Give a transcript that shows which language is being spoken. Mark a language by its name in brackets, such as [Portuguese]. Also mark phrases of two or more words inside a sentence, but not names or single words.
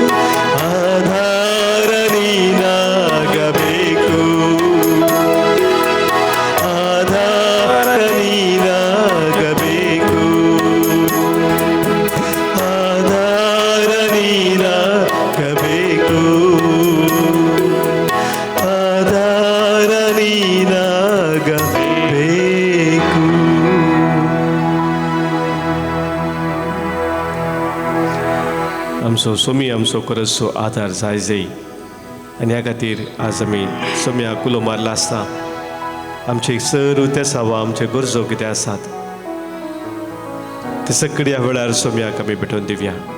[Kannada] ಆಧಾರ ನೀನಾಗಬೇಕು, ಆಧಾರ ನೀನಾಗಬೇಕು, ಆಧಾರ ನೀನಾಗಬೇಕು, ಆಧಾರ ನೀನಾಗಬೇಕು. [Konkani] आमचो सोमी आमचो करसो आधार जाय जाय. आनी ह्या खातीर आज आमी सोम्याक कुलो मारला आसता. आमचे सर्व ते सावा आमचे गरजो कितें आसात ते सगळे ह्या वेळार सोम्याक आमी भेटोवन दिवया.